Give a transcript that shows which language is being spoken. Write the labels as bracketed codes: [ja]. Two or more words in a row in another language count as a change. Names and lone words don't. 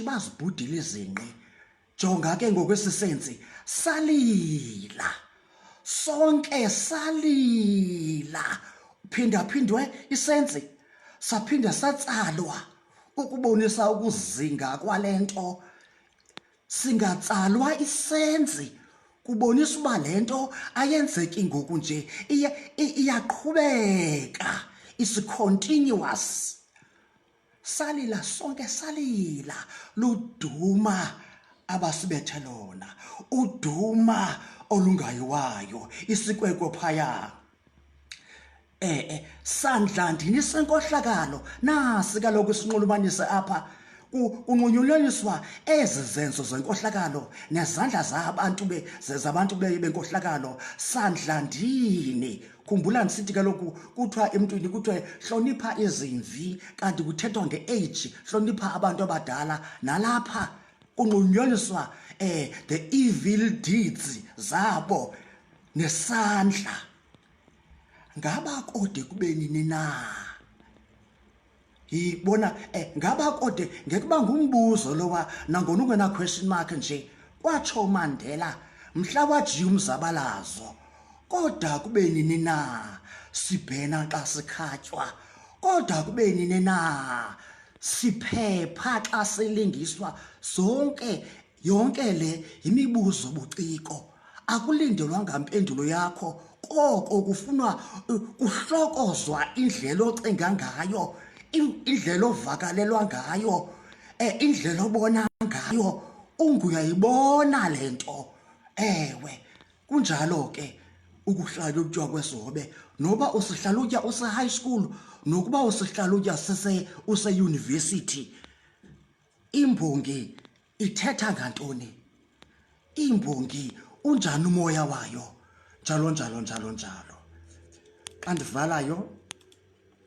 [xh] bazibhudile izinqi jonga ke ngokwesisenzi salila sonke salila phindaphindwe isenzi saphinda satsalwa ukubonisa ukuzinga kwalento singatsalwa isenzi kubonisa uba lento ayenzeki ngoku nje iyaqhubeka [en] is continuous [xh] salila sonke salila luduma abasibethe lona uduma olungayiwayo isikweko phaya sandlandini senkohlakalo nasi kaloku sinxulumanise apha kunqunyulwaniswa ezi zenzo zenkohlakalo nezandla zabantu benkohlakalo sandlandini khumbula ndisithi kaloku kuthiwa emntwini kuthiwe hlonipha izimvi kanti kuthethwa nge-age hlonipha abantu abadala nalapha kunqunyulwaniswa [en] the evil deeds [xh] zabo nesandla ngaba kode kube nini na yibona ngaba kode ngekuba ngumbuzo lowa nangona ungena [en] question mark [xh] nje kwatsho uMandela mhla wajiya umzabalazo kodwa kube nini na sibhena xa sikhatywa kodwa kube nini na siphepha xa silingiswa yonke le imibuzo buciko akulindelwanga impendulo yakho koko kufunwa kuhlokozwa indlela ocinga ngayo indlela ovakalelwa ngayo indlela obona ngayo unguyayibona lento ewe kunjalo ke ukuhlalutya kwesobe noba usihlalutya use-high school nokuba usihlalutya use-university imbongi ithetha ngantoni imbongi unjani umoya wayo njalo njalo njalo njalo xa ndivalayo